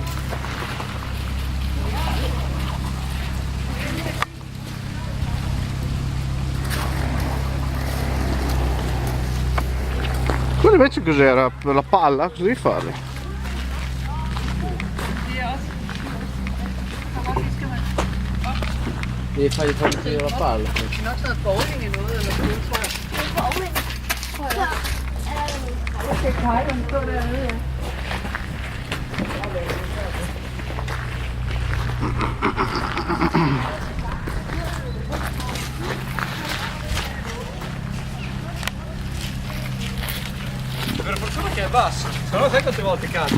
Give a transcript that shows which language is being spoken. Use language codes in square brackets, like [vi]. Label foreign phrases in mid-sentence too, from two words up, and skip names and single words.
[it] Quello invece cos'era? Per la palla? Cosa devi fare? Devi fargli fare vedere la palla. [da] Det er nok sådan noget bowling i noget, eller sådan noget, tror jeg. Jeg skal pege dem på dernede, ja. [it] Per fortuna che è basso, se no sai quante volte cade.